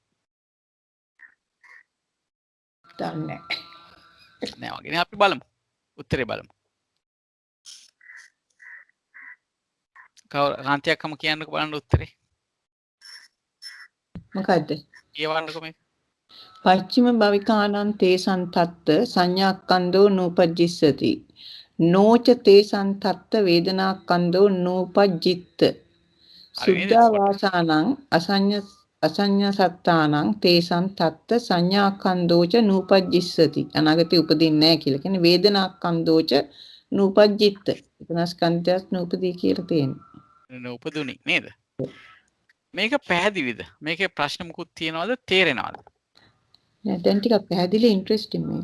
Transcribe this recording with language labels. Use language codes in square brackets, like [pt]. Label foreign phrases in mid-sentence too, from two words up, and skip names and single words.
[si] දන්නේ නෑ වගේ නේ. අපි බලමු. උත්තරේ බලමු. කාන්තියක්ම කියන්නකෝ බලන්න උත්තරේ. මොකද්ද? කියවන්නකෝ මේක. [pi] පච්චිම භවිකානං තේසං තත්ත සංඥාක්ඛන්‍தோ නූපජ්ජිස්සති නෝච තේසං තත්ත වේදනාක්ඛන්‍தோ නූපජ්ජිත්ත සුද්ධා වාසානං අසඤ්ඤ සත්තානං තේසං තත්ත සංඥාක්ඛන්‍தோච නූපජ්ජිස්සති [si] අනාගතේ උපදින්නේ නැහැ කියලා කියන්නේ [pi] වේදනාක්ඛන්‍தோච නූපජ්ජිත්ත [si] එතන ස්කන්ධයත් නූපදී කියලා තියෙනවා නූපදුනි නේද? මේක පැහැදිලිද? මේකේ ප්‍රශ්න මුකුත් තියනවද? තේරෙනවද? නෑ දැන් ටිකක් පැහැදිලි ඉන්ට්‍රෙස්ටිං මේක.